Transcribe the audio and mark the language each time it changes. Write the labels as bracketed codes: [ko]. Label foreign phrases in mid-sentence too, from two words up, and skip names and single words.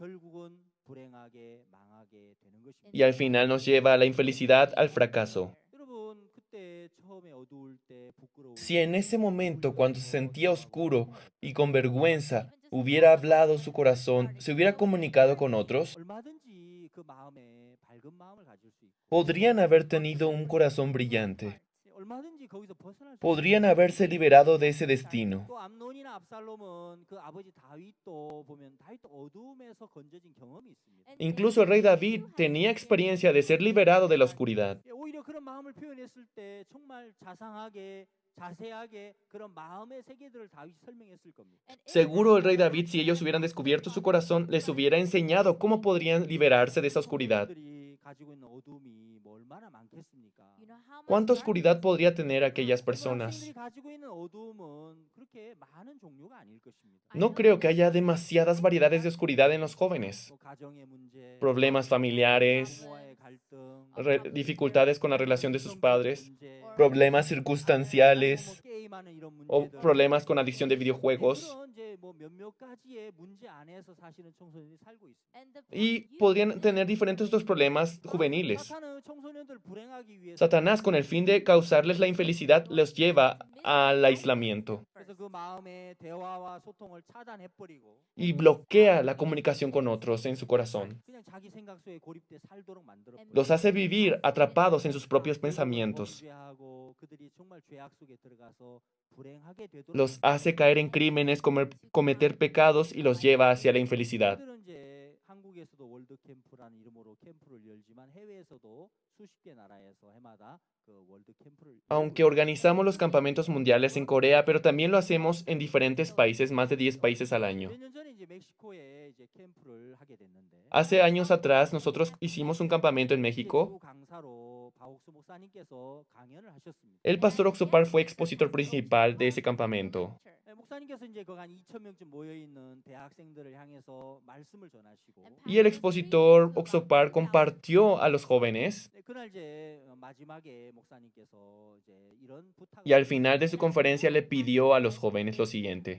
[ko] 결국은 불행하게 망하게 되는 것입니다. [es] Y al final nos lleva a la infelicidad, al fracaso. [ko] 여러분 그때 처음에 어두울 때 부끄러울 [es] Si en ese momento, cuando se sentía oscuro y con vergüenza, hubiera hablado su corazón, se hubiera comunicado con otros, [ko] 얼마든지 그 마음에 밝은 마음을 가질 수 있고 [es] podrían haber tenido un corazón brillante. [ko] 얼마든지 거기서 벗어날 수 [es] Podrían haberse liberado de ese destino. [ko] 또 암논이나 압살롬은 그 아버지 다윗도 보면 다윗도 어두움에서 건져진 경험이 있습니다. [es] Incluso el rey David tenía experiencia de ser liberado de la oscuridad. [ko] 오히려 그런 마음을 표현했을 때 정말 자상하게 자세하게 그런 마음의 세계들을 다윗이 설명했을 겁니다. [es] Seguro el rey David, si ellos hubieran descubierto su corazón, les hubiera enseñado cómo podrían liberarse de esa oscuridad. [ko] 성도들이 가지고 있는 어둠이 뭐 얼마나 많겠습니까? [es] ¿Cuánta oscuridad podría tener aquellas [ko] 그 학생들이 [es] personas? [ko] 가지고 있는 어둠은 그렇게 많은 종류가 아닐 것입니다. [es] No creo que haya demasiadas variedades de oscuridad en los jóvenes. [ko] 뭐 가정의 문제, [es] Problemas familiares, [ko] 부모와의 갈등, [es] dificultades con la relación de sus [ko] 성적인 [es] padres, [ko] 문제, [es] Problemas [ko] 아니면 [es] circunstanciales. [ko] 뭐 게임하는 이런 [es] o [ko] 문제들. [es] problemas con adicción de videojuegos. [ko] 그런 이제 뭐 몇몇 가지의 문제 안에서 사실은 청소년이 살고 있습니다. [es] Y podrían tener diferentes otros problemas juveniles. [ko] 사탄은 청소년들 불행하기 위해서 [es] Satanás, con el fin de causarles la infelicidad, los lleva al aislamiento [ko] 그래서 그 마음의 대화와 소통을 차단해 버리고 [es] y bloquea la comunicación con otros en su corazón. [ko] 그냥 자기 생각 속에 고립돼 살도록 만들어 버려요. [es] Los hace vivir atrapados en sus propios pensamientos. [ko] 범죄하고 그들이 정말 죄악 속에 들어가서 불행하게 되도록 [es] Los hace caer en crímenes, cometer pecados y los lleva hacia la infelicidad. [ko] 그들은 이제 한국에서도 월드 캠프라는 이름으로 캠프를 열지만 해외에서도 수십 개 나라에서 해마다 그 월드 캠프를 [es] Aunque organizamos los campamentos mundiales en Corea, pero también lo hacemos en diferentes países, más de 10 países al año. [ko] 몇 년 전에 이제 멕시코에 이제 캠프를 하게 됐는데 [es] Hace años atrás nosotros hicimos un campamento en México. [ko] 주 강사로 박옥수 목사님께서 강연을 하셨습니다. [es] El pastor Oxopar fue expositor principal de ese campamento. [ko] 목사님께서 이제 거기 한 2천 명쯤 모여 있는 대학생들을 향해서 말씀을 전하시고 [es] Y el expositor Oxopar compartió a los jóvenes [ko] 네, 그날 이제 마지막에 목사님께서 이제 이런 부탁을 [es] y al final de su conferencia le pidió a los jóvenes lo siguiente.